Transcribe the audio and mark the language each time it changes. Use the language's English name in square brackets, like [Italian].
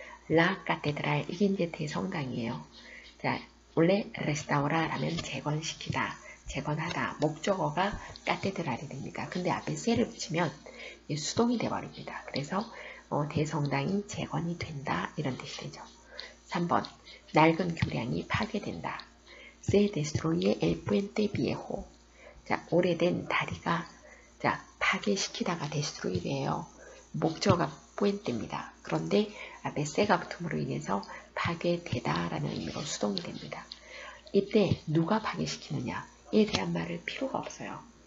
[Korean] La catedral, 이게 이제 대성당이에요. 자, 원래 restaurar하면 재건시키다, 재건하다. 목적어가 catedral이 됩니다. 근데 앞에 se를 붙이면 수동이 되어버립니다. 그래서 대성당이 재건이 된다 이런 뜻이 되죠. 3번, 낡은 교량이 파괴된다. [Spanish] Se destruye el puente viejo. [Korean] 자, 오래된 다리가 자, 파괴시키다가 destroy래요. 목적어가 puente입니다. 그런데 앞에 se가 붙음으로 인해서 파괴되다라는 의미로 수동이 됩니다. 이때 누가 파괴시키느냐에 대한 말을 필요가 없어요.